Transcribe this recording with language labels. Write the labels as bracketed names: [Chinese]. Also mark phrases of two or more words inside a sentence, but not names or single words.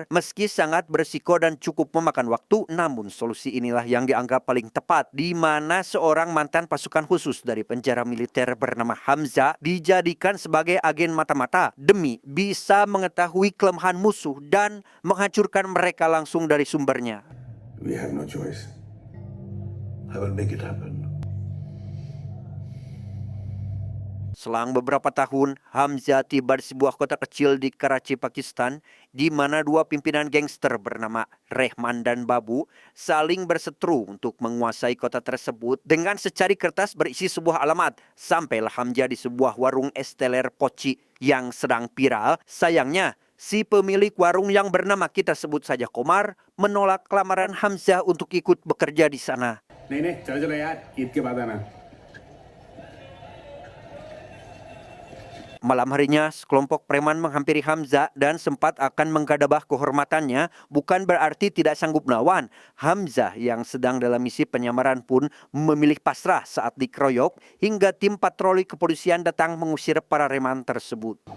[Indonesian] Meski sangat berisiko dan cukup memakan waktu, namun solusi inilah yang dianggap paling tepat, di mana seorang mantan pasukan khusus dari penjara militer bernama Hamza dijadikan sebagai agen mata-mata demi bisa mengetahui kelemahan musuh dan menghancurkan mereka langsung dari sumbernya. [English] We have no choice. I will make it happen. [Indonesian] Selang beberapa tahun, Hamza tiba di sebuah kota kecil di Karachi, Pakistan, di mana dua pimpinan gangster bernama Rehman dan Babu saling berseteru untuk menguasai kota tersebut. Dengan secari kertas berisi sebuah alamat, sampailah Hamza di sebuah warung es teler poci yang sedang viral. Sayangnya, si pemilik warung yang bernama kita sebut saja Komar menolak lamaran Hamza untuk ikut bekerja di sana. [Hindi] नहीं चलो यार ईद के बाद आना. [Indonesian] Malam harinya, sekelompok preman menghampiri Hamza dan sempat akan menggadabah kehormatannya, bukan berarti tidak sanggup melawan. Hamza yang sedang dalam misi penyamaran pun memilih pasrah saat dikeroyok, hingga tim patroli kepolisian datang mengusir para preman tersebut.